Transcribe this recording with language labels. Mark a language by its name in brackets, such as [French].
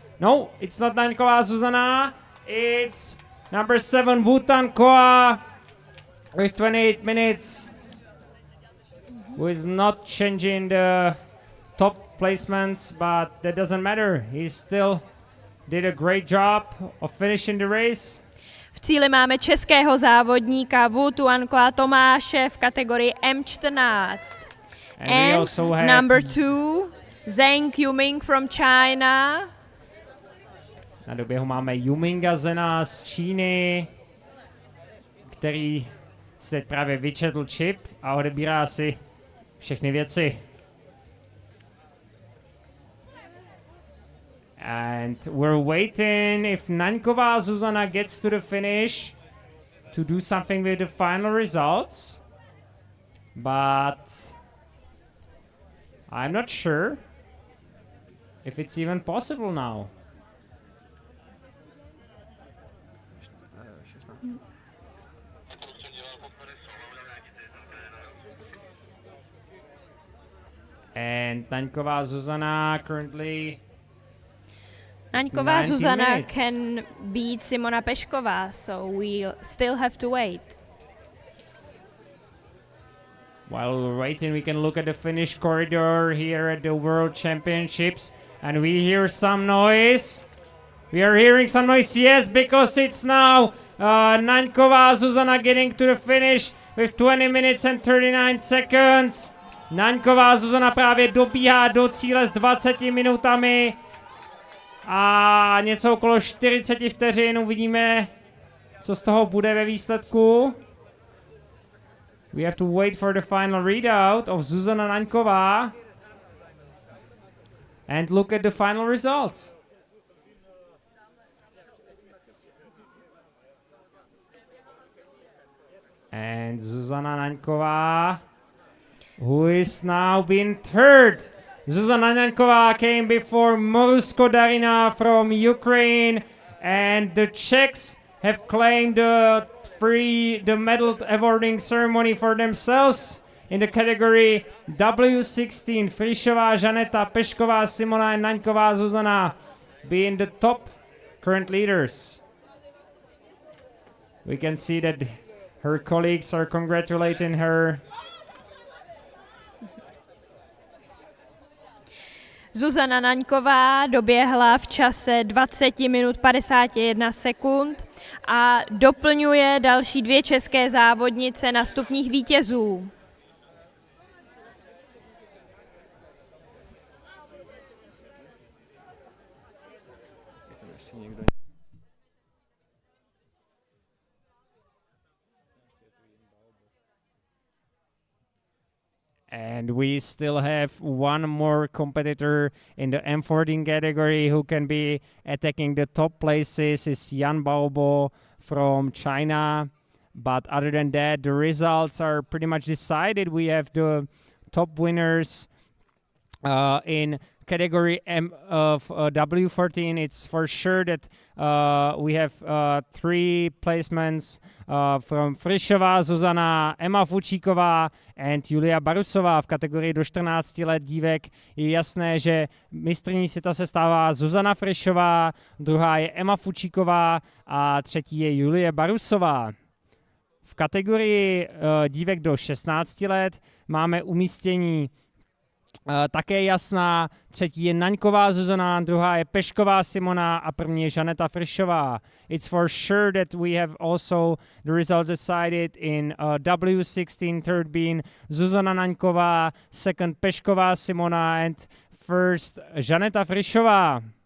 [English] No, it's not Naňková Zuzana. It's number 7 Wutan Koa with 28 minutes. Who is not changing the top placements, but that doesn't matter. He still did a great job of finishing the race. [Czech] V cíli máme českého závodníka Wutuankoa Tomáše v kategorii M14. [English] And we also have number 2, Zheng Yuming from China. [Czech] Na doběhu máme Yuminga Zena z Číny, který si teď právě vyčetl čip a odebírá si všechny věci. [English] And we're waiting if Naňková Zuzana gets to the finish to do something with the final results. But I'm not sure if it's even possible now. And Naňková Zuzana currently... Naňková Zuzana can beat Simona Pešková, so we'll still have to wait. While we're waiting, we can look at the finish corridor here at the World Championships, and we hear some noise. We are hearing some noise, yes, because it's now Naňková Zuzana getting to the finish with 20 minutes and 39 seconds. [Czech] Naňková Zuzana právě dobíhá do cíle s 20 minutami a něco okolo 40 vteřin. Uvidíme, co z toho bude ve výsledku. [English] We have to wait for the final readout of Zuzana Naňková and look at the final results. And Zuzana Naňková, who is now being third Zuzana Nanková came before Morusko Darina from Ukraine, and the Czechs have claimed the medal awarding ceremony for themselves. In the category W16, Frišová Žaneta, Pešková Simona, and Naňková Zuzana being the top current leaders. We can see that her colleagues are congratulating her. [Czech] Zuzana Naňková doběhla v čase 20 minut 51 sekund a doplňuje další dvě české závodnice na stupních vítězů. [English] And we still have one more competitor in the M14 category who can be attacking the top places is Yan Baobo from China. But other than that, the results are pretty much decided. We have the top winners in category M of W14. It's for sure that we have 3 placements from Frišová, Zuzana, Emma Fučíková and Julia Barusová. [Czech] V kategorii do 14 let dívek je jasné, že mistryní světa se stává Zuzana Frišová, druhá je Emma Fučíková a třetí je Julie Barusová. V kategorii dívek do 16 let máme umístění také jasná. Třetí je Naňková Zuzana, druhá je Pešková Simona a první je Žaneta Frišová. [English] It's for sure that we have also the results decided in W16, third being Zuzana Naňková, second Pešková Simona and first Žaneta Frišová.